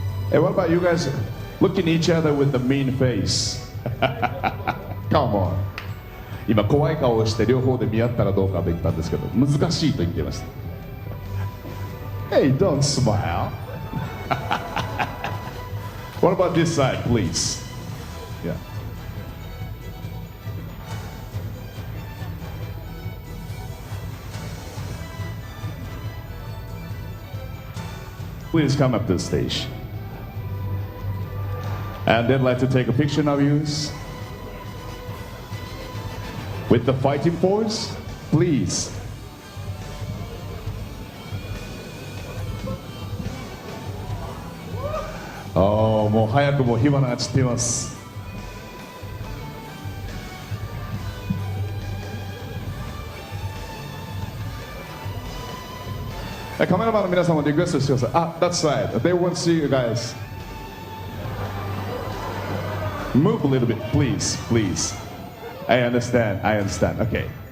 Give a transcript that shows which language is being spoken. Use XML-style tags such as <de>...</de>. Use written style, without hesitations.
<en>Hey, what about you guys looking at each other with the mean face? Come on.</en> <ja>今怖い顔をして両方で見合ったらどうかと言ったんですけど、難しいと言っていました。</ja> <en>Hey, don't smile. What about this side, please? Yeah. Please come up to the stage. And they'd like to take a picture of you with the fighting pose, please.</en> <ja>もう早くも火花が散っています。カメラマンの皆さんもリクエストしてください。</ja> <en>あ、that's right. They want to see you guys. Move a little bit, please, please. I understand. I understand. Okay.</en>